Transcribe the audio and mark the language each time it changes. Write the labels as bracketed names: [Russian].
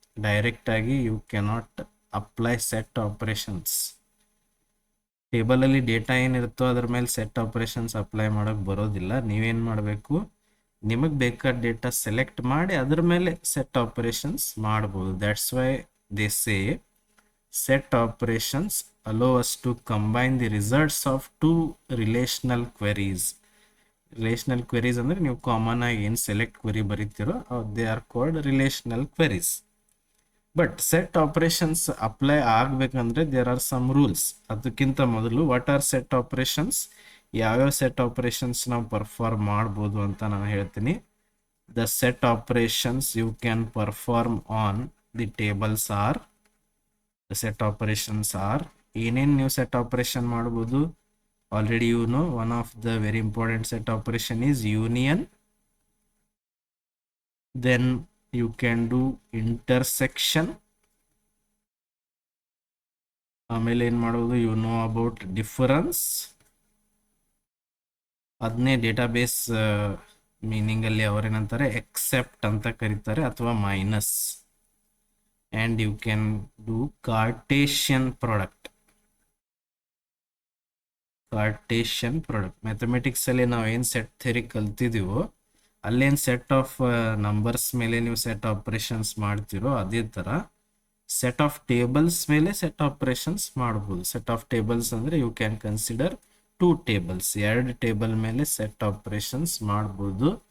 [English] Direct ಆಗಿ you cannot apply set operations. [Kannada] ಟೇಬಲಲ್ಲಿ data ಏನಿರುತ್ತೋ ಅದ್ರ ಮೇಲೆ ಸೆಟ್ ಆಪರೇಷನ್ಸ್ ಅಪ್ಲೈ ಮಾಡೋಕ್ಕೆ ಬರೋದಿಲ್ಲ. ನೀವೇನು ಮಾಡಬೇಕು, ನಿಮಗೆ ಬೇಕಾದ ಡೇಟಾ ಸೆಲೆಕ್ಟ್ ಮಾಡಿ ಅದ್ರ ಮೇಲೆ ಸೆಟ್ ಆಪರೇಷನ್ಸ್ ಮಾಡ್ಬೋದು. [English] That's why they say set operations allow us to combine the results of two relational queries. [Kannada] Relational queries ಅಂದರೆ ನೀವು ಕಾಮನ್ ಆಗಿ ಏನು select query ಬರೀತಿರೋ [English] They are called relational queries. But set operations apply ಆಗಬೇಕಂದ್ರೆ there are some rules. [Kannada] ಅದಕ್ಕಿಂತ ಮೊದಲು [English] what are set operations, [Kannada] ಯಾವ್ಯಾವ set operations ನಾವು perform ಮಾಡ್ಬೋದು ಅಂತ ನಾನು ಹೇಳ್ತೀನಿ. [English] the set operations you can perform on the tables are, the set operations are, [Kannada] ಏನೇನು ನೀವು ಸೆಟ್ ಆಪರೇಷನ್ ಮಾಡ್ಬೋದು. [English] Already you know one of the very important set operation is union. Then you can do intersection. [Kannada] ಆಮೇಲೆ ಏನು ಮಾಡೋದು, [English] you know about difference. [Kannada] ಅದನ್ನೇ database meaning ಅಲ್ಲಿ ಅವರೇನಂತಾರೆ accept ಅಂತ ಕರೀತಾರೆ ಅಥವಾ minus. [English] and you can do Cartesian product. [Kannada] Cartesian product mathematics ಅಲ್ಲಿ ನಾವು ಏನು ಸೆಟ್ ಥಿಯರಿ ಕಲ್ತಿದೀವೋ ಅಲ್ಲೇನು ಸೆಟ್ ಆಫ್ ನಂಬರ್ಸ್ ಮೇಲೆ ನೀವು ಸೆಟ್ ಆಪರೇಷನ್ಸ್ ಮಾಡ್ತಿರೋ ಅದೇ ಥರ ಸೆಟ್ ಆಫ್ ಟೇಬಲ್ಸ್ ಮೇಲೆ ಸೆಟ್ ಆಪರೇಷನ್ಸ್ ಮಾಡ್ಬೋದು. ಸೆಟ್ ಆಫ್ ಟೇಬಲ್ಸ್ ಅಂದರೆ [English] you can consider [Kannada] 2 tables, 2 table ಮೇಲೆ ಸೆಟ್ ಆಪರೇಷನ್ಸ್ ಮಾಡ್ಬೋದು.